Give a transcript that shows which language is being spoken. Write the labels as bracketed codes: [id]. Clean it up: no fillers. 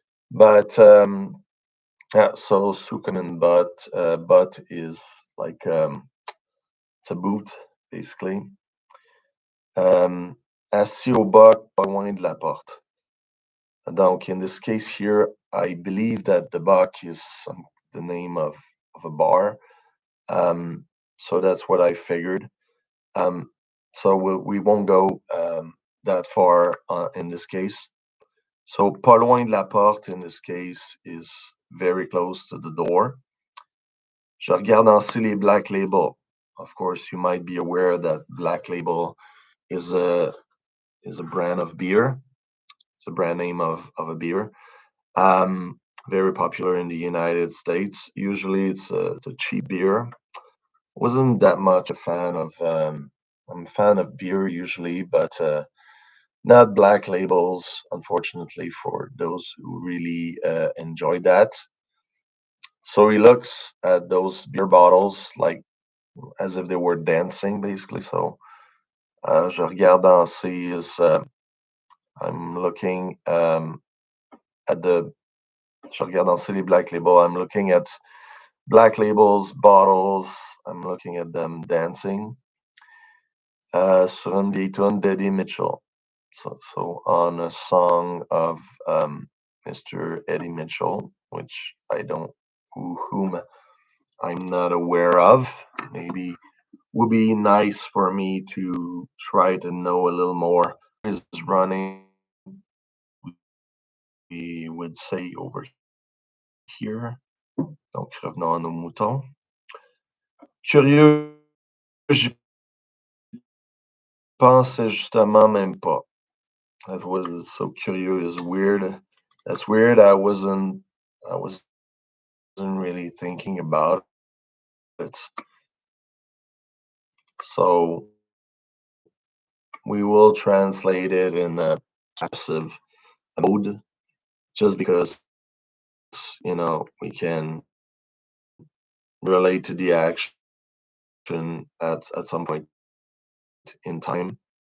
[en] But yeah, so sous common butt is like it's a boot, basically. [fr] Assis au bac, pas loin de la porte. [en] Donc, in this case here, I believe that the bac is the name of a bar. Um, so that's what I figured. Um, so we won't go that far in this case. So, [fr] pas loin de la porte [en] in this case is very close to the door. [fr] Je regarde ainsi les Black Label. [en] Of course, you might be aware that Black Label is a brand of beer. It's a brand name of a beer. Very popular in the United States. Usually, it's a cheap beer. Wasn't that much a fan of. I'm a fan of beer usually, but not Black Labels. Unfortunately, for those who really enjoy that. So he looks at those beer bottles like as if they were dancing, basically. So [fr] je regarde danser [en] is I'm looking at the [fr] je regarde danser les Black Label. [en] I'm looking at Black Labels bottles. I'm looking at them dancing. [fr] Sur une vieille tune d'Eddie Mitchell. [en] So on a song of Mr. Eddie Mitchell, which I don't whom I'm not aware of. Maybe would be nice for me to try to know a little more. Is running, we would say over here. [fr] Donc, revenons à nos moutons. Curieux, j'y pensais justement même pas. [en] That was so curious, weird. That's weird. I wasn't really thinking about it. So we will translate it in a passive mode just because, we can relate to the action at some point in time.